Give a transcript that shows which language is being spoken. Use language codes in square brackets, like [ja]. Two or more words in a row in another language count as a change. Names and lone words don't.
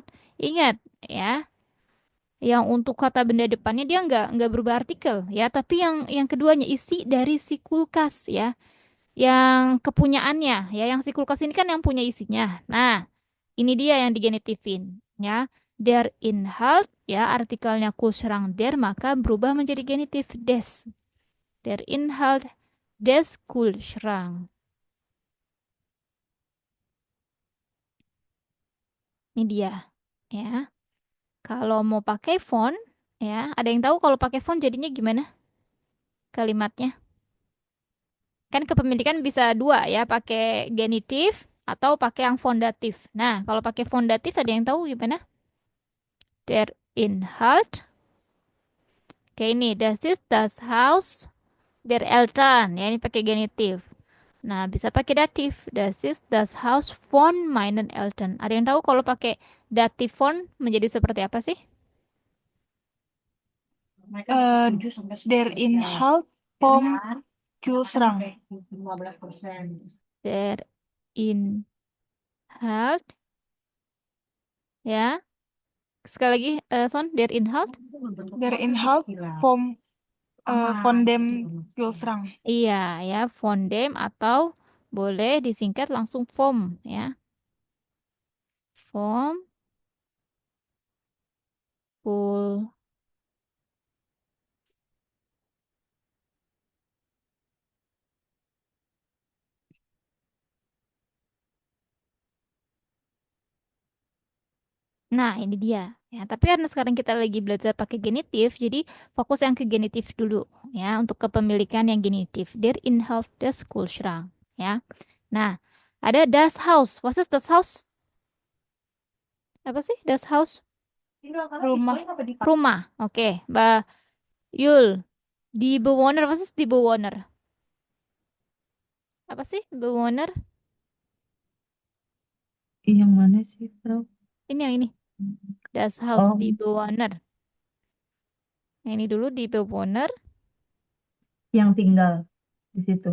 [id] Ingat ya, yang untuk kata benda depannya dia nggak berubah artikel ya, tapi yang keduanya isi dari si kulkas ya. Yang kepunyaannya ya yang si kulkas ini kan yang punya isinya. Nah, ini dia yang digenitifin ya. [de] Der Inhalt [id] ya artikelnya Kühlschrank der maka berubah menjadi genitif des. [de] Der Inhalt des Kühlschrank. [id] Ini dia ya. Kalau mau pakai font ya, ada yang tahu kalau pakai font jadinya gimana kalimatnya? Kan kepemilikan bisa dua ya, pakai genitif atau pakai yang fondatif. Nah, kalau pakai fondatif ada yang tahu gimana? [de] Der Inhalt. [id] Kayak ini, [de] das ist das Haus der Eltern. [id] Ya, ini pakai genitif. Nah, bisa pakai datif. [de] Das ist das Haus von meinen Eltern. [id] Ada yang tahu kalau pakai datif von menjadi seperti apa sih? [de] Eh, der Inhalt vom Kühlschrank. Der Inhalt. [id] Ya. Sekali lagi, [de] Son, der Inhalt. Der Inhalt von dem Kühlschrank. [id] Iya, ya, [de] von dem [id] atau boleh disingkat langsung vom, ya. [de] Vom, full. [id] Nah, ini dia. Ya, tapi karena sekarang kita lagi belajar pakai genitif, jadi fokus yang ke genitif dulu ya untuk kepemilikan yang genitif. [de] Der Inhalt des Kühlschrank, [id] ya. [de] Nah, ada das Haus. Was ist das Haus? [id] Apa sih [de] das Haus? [id] Rumah. Rumah. Oke, Mbak Yul. [de] Die Bewohner, was ist die Bewohner? [id] Apa sih Bewohner? Yang mana sih, Bro? Ini yang ini. [de] Das Haus, Oh, die Bewohner. [id] Yang ini dulu [de] die Bewohner. [id] yang tinggal di situ.